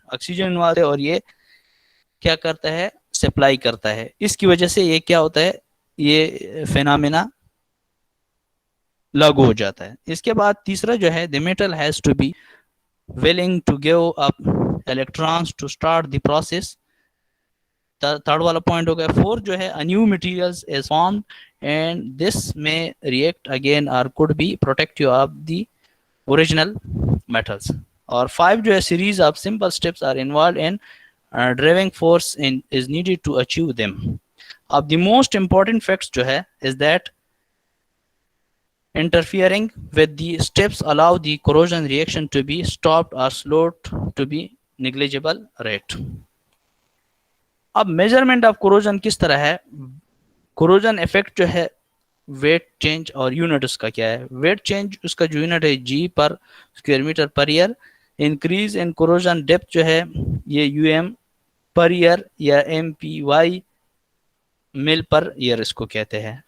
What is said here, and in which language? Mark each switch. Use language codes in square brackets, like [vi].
[hi] Oxygen involve है और ये क्या करता है, सप्लाई करता है। इसकी वजह से ये क्या होता है, ये फिनोमेना लागू हो जाता है। इसके बाद तीसरा जो है, [en] The metal has to be willing to give up electrons to start the process। Third वाला point हो गया। [hi] फोर्थ जो है, [en] a new materials is formed and this may react again or could be protective of the original metals। [hi] और 5 जो है, [en] series of simple steps are involved in driving force in is needed to achieve them। अब the most important facts [hi] जो है [en] is that interfering with the steps allow the corrosion reaction to be stopped or slowed to be negligible rate। [hi] अब measurement of corrosion किस तरह है। Corrosion effect जो है, wait change और यूनिट उसका क्या है। वेट चेंज उसका जो यूनिट है G पर square metre per year. Increase in corrosion depth जो है, ये UM पर ईयर या MPY मिल पर ईयर इसको कहते हैं।